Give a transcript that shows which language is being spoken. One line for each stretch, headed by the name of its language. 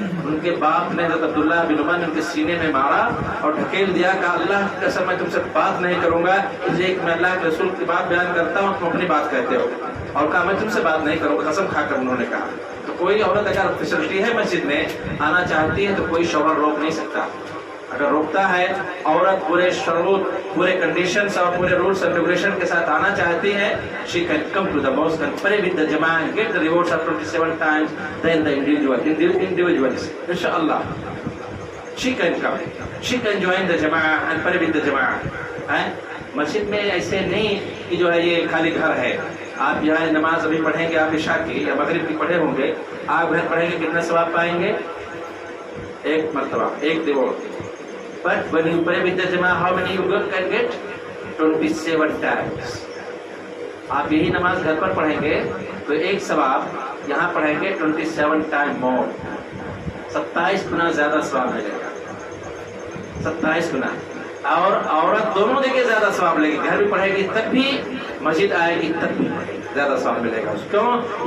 Hindi: उनके बाप ने हज़रत अब्दुल्लाह बिन उमर ने उनके सीने में मारा और ढकेल दिया, कहा अल्लाह की कसम मैं तुमसे बात नहीं करूंगा, इसलिए मैं अल्लाह के रसूल की बात बयान करता हूँ, तुम अपनी बात कहते हो। और कहा मैं तुमसे बात नहीं करूंगा, कसम खाकर उन्होंने कहा। तो कोई औरत अगर फैसिलिटी है मस्जिद में आना चाहती है तो कोई शौहर रोक नहीं सकता। अगर रोकता है, औरत पूरे शरूत, पूरे कंडीशंस और पूरे रूल्स एंड रेगुलेशन के साथ आना चाहती है,
English: she can come to the mosque and pray with the jama'ah and get the rewards of 27 times than the individuals. Inshallah, she can come, she can join the jama'ah and pray with the jama'ah.
Hindi: मस्जिद में ऐसे नहीं कि जो है ये खाली घर है, आप यहाँ नमाज अभी पढ़ेंगे, आप इशा की या मगरिब की पढ़े होंगे, आप घर पढ़ेंगे कितना सवाब पाएंगे? एक मरतबा, एक दिवस।
English: But when you pray with the Jama'ah, how many you can get? 27 times.
Hindi: आप यही नमाज घर पर पढ़ेंगे तो एक सवाब, यहाँ पढ़ेंगे 27 टाइम मोर, 27 गुना ज्यादा सवाब मिलेगा, 27 गुना। और औरत दोनों जगह ज्यादा सवाब लेगी, घर भी पढ़ेगी तब भी, मस्जिद आएगी तब भी ज्यादा सवाब मिलेगा। क्यों?